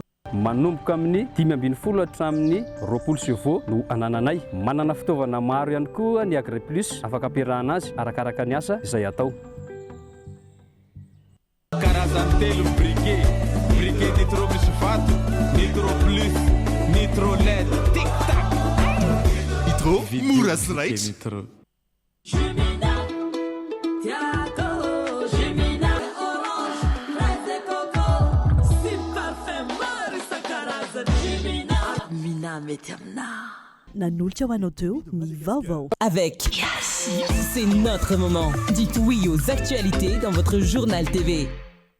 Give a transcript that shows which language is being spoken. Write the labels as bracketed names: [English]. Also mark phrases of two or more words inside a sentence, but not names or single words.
[Malagasy] manomboka amin'ny 520 hatramin'ny 20 chevaux no anananay manana fitaovana maro ihany koa ny Agri Plus afaka ampiarahana azy arakaraka ny asa izay atao karazany telo briquet nitro misy vato nitro plus nitro led tic tac nitro mora sy raitra nitro mety amina nanolotra ho anao teo ny vaovao avec Cassis. [French] C'est notre moment. Dites oui aux actualités dans votre journal TV.